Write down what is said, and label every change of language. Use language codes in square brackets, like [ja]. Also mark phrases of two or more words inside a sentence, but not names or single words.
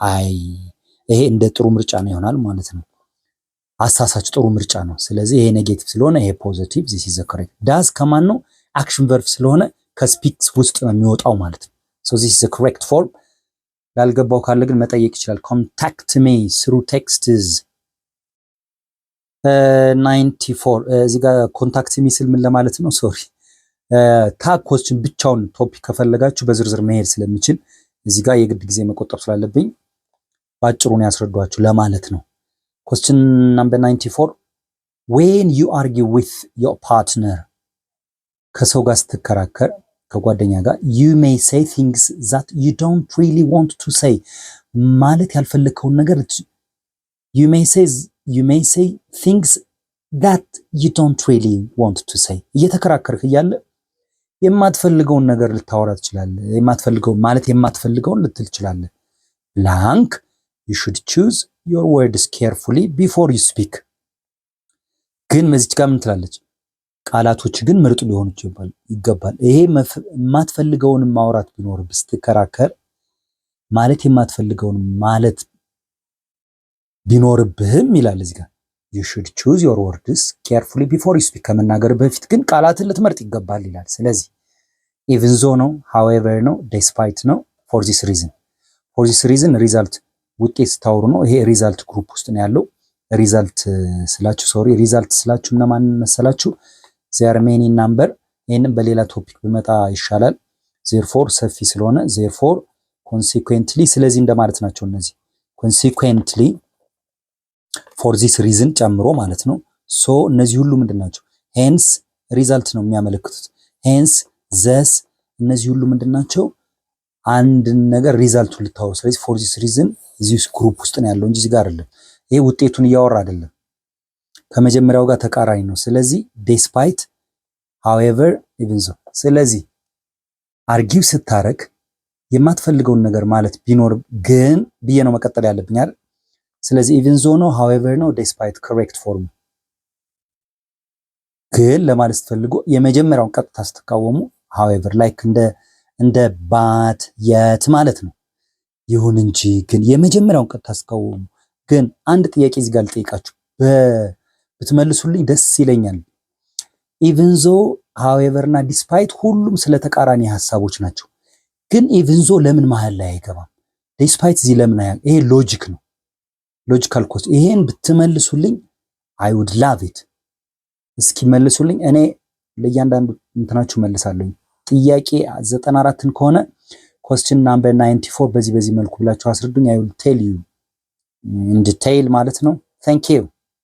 [am] ይሄ እንደ ጥሩ ምርጫ ነው ይሆናል ማለት ነው አሳሳች ጥሩ ምርጫ ነው ስለዚህ ይሄ ኔጌቲቭ ስለሆነ ይሄ ፖዚቲቭ [en] this is the correct [am] ዳዝ ከማን ነው [en] action verb [am] ስለሆነ ከስፒክስ ውስጥ ነው የሚወጣው ማለት ነው [en] so this is the correct form [am] ያልገባው ካለ ግን መጠየቅ ይችላል [en] contact me through texts [am] 94 እዚህ ጋር [en] contact me [am] ስል ምን ለማለት ነው ሶሪ [en] tag question [am] ብቻውን ቶፒክ ከፈለጋችሁ በዝርዝር መሄድ ስለሚችል እዚህ ጋር የግድ ጊዜ መቆጠብ ስላለብኝ ባጭሩ ነው ያስረዷችሁ ለማለት ነው። [en] question number 94 when you argue with your partner [am] ከሰው ጋር ስትከራከር ከጓደኛ ጋር [en] you may say things that you don't really want to say [am] ማለት ያልፈለከውን ነገር [en] you may say things that you don't really want to say [am] እየተከራከርክ እያለ የማትፈልገውን ነገር ልታወራ ትችላለህ። የማትፈልገውን ልትል ትችላለህ። [en] blank you should choose your words carefully before you speak [am] ግን መዚች ጋር ምን ትላለች? ቃላቶች ግን ምርጥ ሊሆኑ ይገባል። ይሄ የማትፈልገውን ማውራት ቢኖር ስትከራከር የማትፈልገውን ማለት ቢኖርብህም ይላል እዚህ ጋር [en] you should choose your words carefully before you speak [am] ከመናገር በፊት ግን ቃላትን ልትመርጥ ይገባል ይላል። ስለዚህ [en] even though [am] ነው however ነው despite ነው [en] for this reason result [am] ውጤት ስታወሩ ነው። ይሄ [en] result group [am] ውስጥ ነው ያለው። ሪዛልት ስላችሁ እና ማን መሰላችሁ? [en] there are many number [am] ይሄንን በሌላ ቶፒክ ብመጣ ይሻላል። therefore ሰፊ ስለሆነ [en] therefore consequently [am] ስለዚህ እንደማለት ናቸው እነዚህ [en] consequently for this reason [am] ጨምሮ ማለት ነው። so እነዚህ ሁሉ ምንድናቸው? hence ሪዛልት ነው የሚያመለክቱት። [en] hence thus [am] እነዚህ ሁሉ ምንድናቸው? አንድ ነገር ሪዛልቱን ልታወሩ። ስለዚህ [en] for this reason [am] እዚህ ግሩፕ ውስጥ ነው ያለው እንጂ እዚህ ጋር አይደለም። ይሄ ውጤቱን እያወራ አይደለም፣ ከመጀመሪያው ጋር ተቃራኒ ነው። ስለዚህ [en] despite however even though [am] ስለዚህ አርጊው ስታረግ የማትፈልገውን ነገር ማለት ቢኖር ግን ብዬ ነው መቀጠል ያለብኝ አይደል? ስለዚህ [en] even though [am] ነው however ነው [en] despite correct form [am] ግን ለማለት ስትፈልጉ የመጀመሪያውን ቀጥታ ስትቃወሙ [en] however like [am] እንደ [en] but yet [am] ማለት ነው። ይሁን እንጂ ግን የመጀመሪያውን ቀጥታ ስትቃወሙ ግን አንድ ጥያቄ እዚህ ጋር ልጠይቃችሁ ብትመልሱልኝ ደስ ይለኛል። [en] even though however [am] እና despite ሁሉም ስለ ተቃራኒ ሐሳቦች ናቸው። ግን [en] even though [am] ለምን መሃል ላይ አይገባም? despite እዚህ ለምን ይሄ ሎጂክ ነው። [en] logical cause [am] ይሄን ብትመልሱልኝ [en] I would love it። [am] እስኪ መልሱልኝ። እኔ ለእያንዳንዱ እንትናችሁ መልሳለሁ። ጥያቄ 94ን ከሆነ [en] question number 94 [am] በዚህ መልኩ ብላችሁ አስረዱኝ። [en] I will tell you in detail [am] ማለት ነው። [en] thank you